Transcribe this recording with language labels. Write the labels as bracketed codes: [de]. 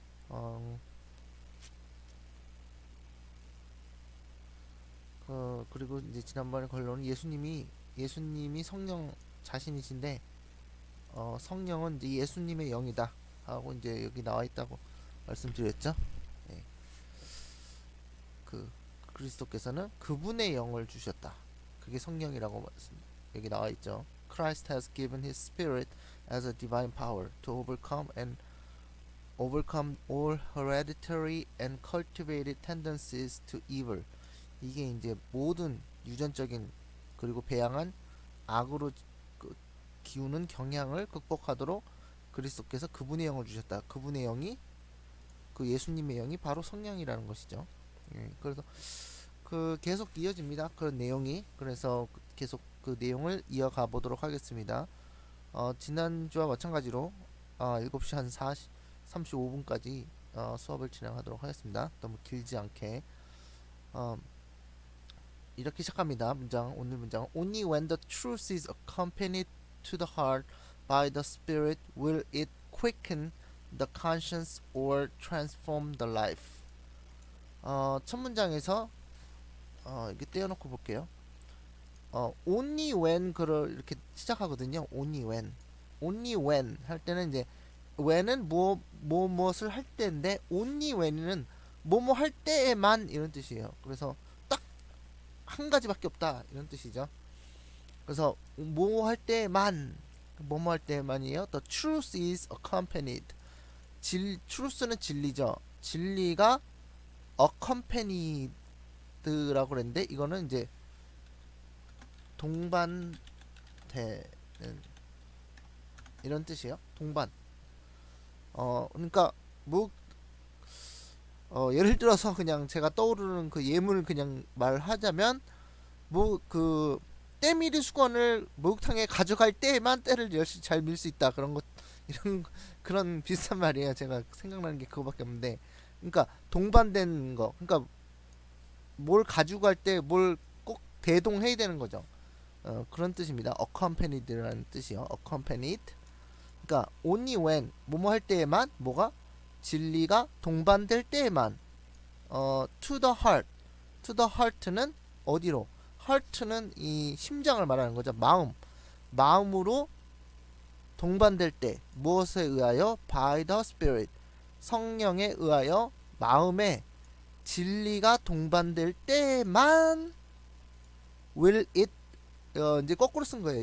[ko] 어, 그리고 이제 지난번에 걸로는 예수님이 성령 자신이신데 성령은 이제 예수님의 영이다 하고 이제 여기 나와 있다고 말씀드렸죠. 예. 그 그리스도께서는 그분의 영을 주셨다. 그게 성령이라고 여기 나와 있죠. [en] Christ has given his spirit as a divine power to overcome all hereditary and cultivated tendencies to evil. [ko] 이게 이제 모든 유전적인 그리고 배양한 악으로 기우는 경향을 극복하도록 그리스도께서 그분의 영을 주셨다. 그분의 영이 그 예수님의 영이 바로 성령이라는 것이죠. 예, 그래서 계속 이어집니다. 그런 내용이. 그래서 계속 그 내용을 이어가 보도록 하겠습니다. 지난주와 마찬가지로 7시 한 35분까지 수업을 진행하도록 하겠습니다. 너무 길지 않게. 이렇게 시작합니다. 오늘 문장. [en] Only when the truth is accompanied to the heart by the Spirit will it quicken the conscience or transform the life. [ko] 첫 문장에서 이렇게 떼어놓고 볼게요. [en] only when [ko] 이렇게 시작하거든요. only when 할 때는 이제 when은 무엇을 할 때인데 only when은 뭐뭐 할 때에만 이런 뜻이에요. 그래서 딱 한 가지밖에 없다 이런 뜻이죠. 그래서 뭐 할 때만 뭐뭐 할 때만이에요. [en] The truth is accompanied. [ko] truth는 진리죠. 진리가 accompanied라고 그랬는데 이거는 이제 동반되는 이런 뜻이에요. 동반. 그러니까 뭐 예를 들어서 그냥 제가 떠오르는 그 예문을 그냥 말하자면 뭐 그 때밀이 수건을 목욕탕에 가져갈 때에만 때를 열심히 잘 밀 수 있다 그런 것 이런 그런 비슷한 말이에요. 제가 생각나는 게 그거밖에 없는데 그러니까 동반된 거 그러니까 뭘 가지고 갈 때 뭘 꼭 대동해야 되는 거죠. 그런 뜻입니다. accompanied라는 뜻이요. accompanied. 그러니까 [en] only when [ko] 뭐뭐 할 때에만 뭐가 진리가 동반될 때에만 [en] to the heart. to the heart [ko] 는 어디로? heart는 이 심장을 말하는 거죠. 마음으로 동반될 때 무엇에 의하여? [en] by the spirit. [ko] 성령에 의하여 마음에 진리가 동반될 때만 [en] will it [ko] 이제 거꾸로 쓴 거예요.